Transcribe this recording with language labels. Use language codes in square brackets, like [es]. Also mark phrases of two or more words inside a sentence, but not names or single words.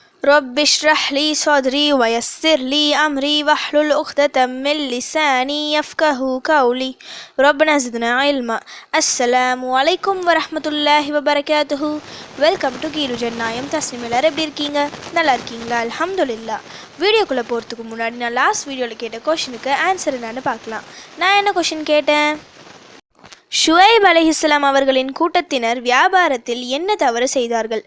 [ar] رب اشرح لي صدري ويسر لي أمري واحلل عقدة من لساني يفقه قولي ربنا زدنا علما. السلام عليكم ورحمة الله وبركاته. [en] welcome to [ta] கீழு ஜன்னாயம் தஸ்னிம். எல்லாரும் எப்படி இருக்கீங்க? நல்லா இருக்கீங்களா? அல்ஹம்துலில்லாஹ். வீடியோக்குள்ளே போகிறதுக்கு முன்னாடி நான் [en] last videoவில் [ta] கேட்ட [en] questionனுக்கு answer [ta] என்னன்னு பார்க்கலாம். நான் என்ன கொஷின் கேட்டேன்? ஷுஐப் அலைஹிஸ்ஸலாம் அவர்களின் கூட்டத்தினர் வியாபாரத்தில் என்ன தவறு செய்தார்கள்?